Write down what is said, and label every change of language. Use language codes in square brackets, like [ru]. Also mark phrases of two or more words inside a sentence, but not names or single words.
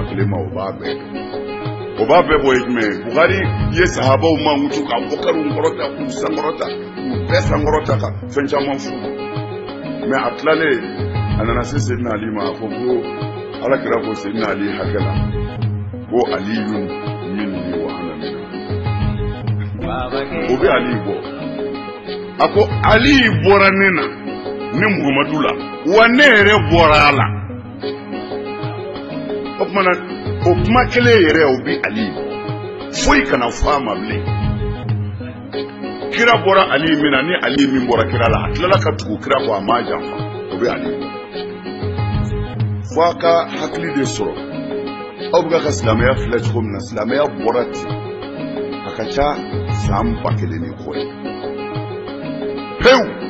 [bm] kelen ma o b'a bɛɛ bɔ ye jumɛn Buhari ye sahabaw mankutu ka Abubakariw kɔrɔta k'u sankɔrɔta k'u bɛɛ sankɔrɔta ka fɛn caman f'u mais a tilalen a nana se Seydina Ali ma a ko alakira ko Seydina Ali hakɛ la ko [ar] علي مني وأنا منه [bm] o bɛ Ali bɔ a ko Ali bɔra ne na ne Muhamadu la wa ne yɛrɛ bɔra a la o kuma kelen yɛrɛ o bɛ Ali foyi kana fɔ a ma bilen kira bɔra Ali min na ni Ali min bɔra kira la a tilala ka tugu kira kɔ a ma janfa o bɛ Ali fo a ka hakili de sɔrɔ aw bɛ ka silamɛya filɛ cogo min na silamɛya bɔra ten a ka ca san 1000 ni kɔ ye pewu